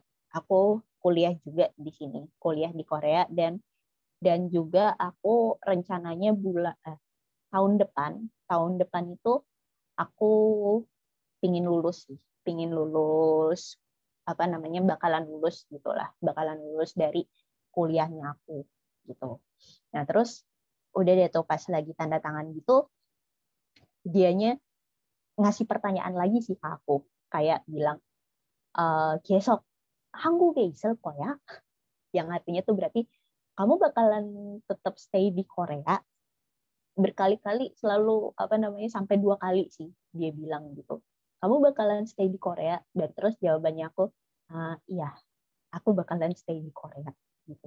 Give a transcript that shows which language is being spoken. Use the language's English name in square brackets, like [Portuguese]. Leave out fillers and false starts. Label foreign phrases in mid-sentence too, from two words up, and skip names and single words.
[Indonesian] Aku kuliah juga di sini, kuliah di Korea, dan juga aku rencananya tahun depan itu aku pingin lulus apa namanya, bakalan lulus dari kuliahnya aku gitu. Nah terus udah deh tuh pas lagi tanda tangan gitu, dianya ngasih pertanyaan lagi sih ke aku, kayak bilang [Korean] 계속 한국에 있을 거야? [Indonesian] Yang artinya tuh berarti kamu bakalan tetap stay di Korea berkali-kali selalu sampai 2 kali sih dia bilang gitu, kamu bakalan stay di Korea, dan terus jawabannya aku, iya aku bakalan stay di Korea gitu.